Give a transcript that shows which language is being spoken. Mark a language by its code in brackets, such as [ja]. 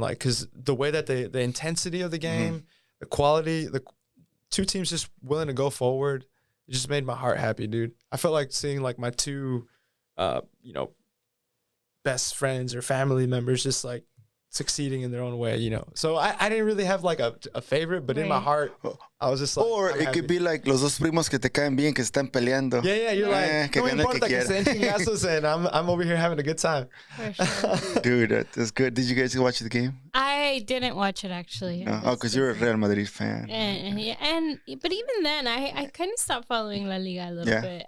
[en] Like, because the way that the intensity of the game, the quality, the two teams just willing to go forward, it just made my heart happy, dude. I felt like seeing like my two, best friends or family members just like succeeding in their own way, So I didn't really have like a favorite, but in my heart, I was just like, or it could be like [es] los dos primos que te caen bien, que están peleando. [en] Yeah, you're like, [es] no importa que se den chingazos, [en] and I'm over here having a good time. For sure. Dude, that's good. Did you guys watch the game? I didn't watch it actually. Because you're a Real Madrid fan. But even then, I kind of stopped following La Liga a little bit.